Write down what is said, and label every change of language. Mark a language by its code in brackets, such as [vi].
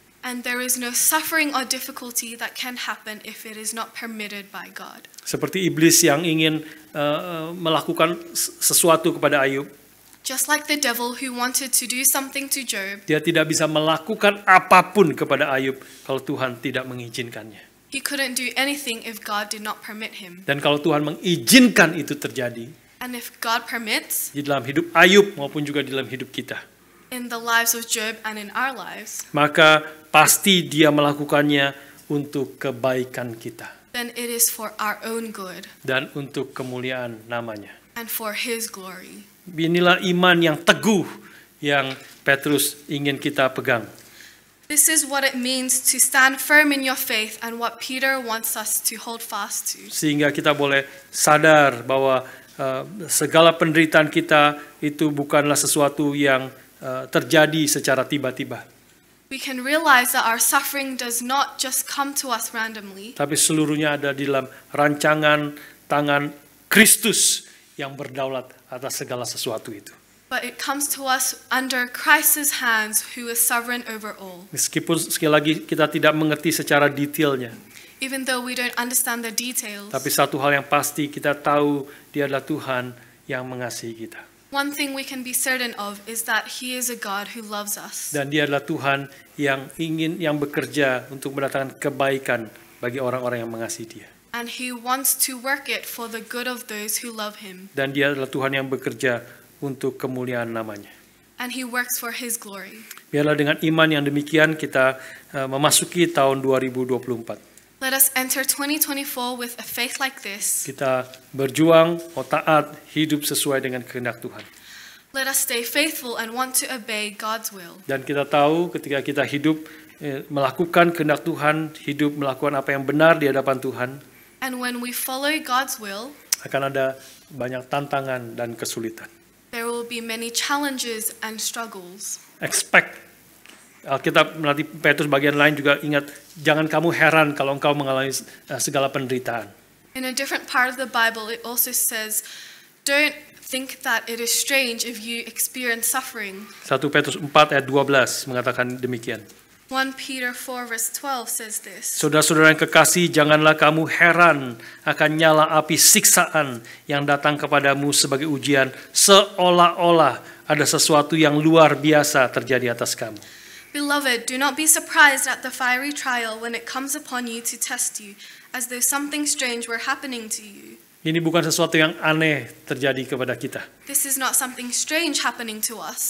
[en] And there is no suffering or difficulty that can happen if it is not permitted by God. [id] Seperti iblis yang ingin melakukan sesuatu kepada Ayub, [en] Just like the devil who wanted to do something to Job, [id] dia tidak bisa melakukan apapun kepada Ayub kalau Tuhan tidak mengizinkannya. [en] he couldn't do anything if God did not permit him. [id] Dan kalau Tuhan mengizinkan itu terjadi [en] And if God permits, [id] di dalam hidup Ayub maupun juga di dalam hidup kita, [en] in the lives of Job and in our lives, [id] maka pasti dia melakukannya untuk kebaikan kita [en] then it is for our own good [id] dan untuk kemuliaan namanya. [en] and for His glory. [id] Inilah iman yang teguh yang Petrus ingin kita pegang. [en] This is what it means to stand firm in your faith and what Peter wants us to hold fast to. [id] Sehingga kita boleh sadar bahwa segala penderitaan kita itu bukanlah sesuatu yang terjadi secara tiba-tiba. [en] We can realize that our suffering does not just come to us randomly, [id] Tapi seluruhnya ada di dalam rancangan tangan Kristus yang berdaulat atas segala sesuatu itu. [en] but it comes to us under Christ's hands who is sovereign over all. [id] Meskipun sekali lagi kita tidak mengerti secara detailnya, [en] Even though we don't understand the details, [id] tapi satu hal yang pasti kita tahu Dia adalah Tuhan yang mengasihi kita. [en] one thing we can be certain of is that He is a God who loves us. [id] Dan Dia adalah Tuhan yang bekerja untuk mendatangkan kebaikan bagi orang-orang yang mengasihi Dia. [en] And He wants to work it for the good of those who love Him. [id] Dan Dia adalah Tuhan yang bekerja untuk kemuliaan namanya. [en] And He works for His glory. [id] Biarlah dengan iman yang demikian kita memasuki tahun 2024. [en] Let us enter 2024 with a faith like this. [id] Kita berjuang, taat, hidup sesuai dengan kehendak Tuhan. [en] Let us stay faithful and want to obey God's will. [id] Dan kita tahu ketika kita hidup melakukan kehendak Tuhan, hidup melakukan apa yang benar di hadapan Tuhan, [en] And when we follow God's will, [id] akan ada banyak tantangan dan kesulitan. [en] there will be many challenges and struggles. Expect. [id] Alkitab nanti Petrus bagian lain juga ingat, jangan kamu heran kalau engkau mengalami segala penderitaan. [en] In a different part of the Bible, it also says, don't think that it is strange if you experience suffering. [id] 1 Petrus 4 ayat 12 mengatakan demikian. [en] 1 Peter 4 verse 12 says this. [id] Saudara-saudara yang kekasih, janganlah kamu heran akan nyala api siksaan yang datang kepadamu sebagai ujian, seolah-olah ada sesuatu yang luar biasa terjadi atas kamu. [en] Beloved, do not be surprised at the fiery trial when it comes upon you to test you, as though something strange were happening to you. [id] Ini bukan sesuatu yang aneh terjadi kepada kita, [en] This is not something strange happening to us,